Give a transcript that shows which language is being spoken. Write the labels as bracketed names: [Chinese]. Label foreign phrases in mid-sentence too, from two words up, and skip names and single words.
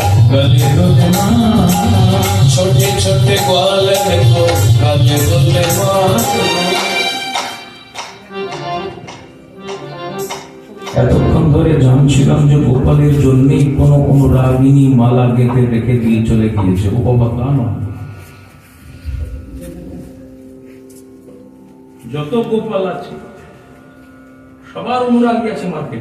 [Hindi] गले डोले माँ, छोटे छोटे ग्वाल को गले डोले माँ। [Bangla] এতক্ষণ ধরে জানছিলাম যে গোপালের জন্যই কোনো অনুরাগিনী মালা গেঁথে রেখে দিয়ে চলে গিয়েছে। ও বাবা তা নয়, যত গোপাল আছে সবার অনুরাগী আছে মার্কেটে।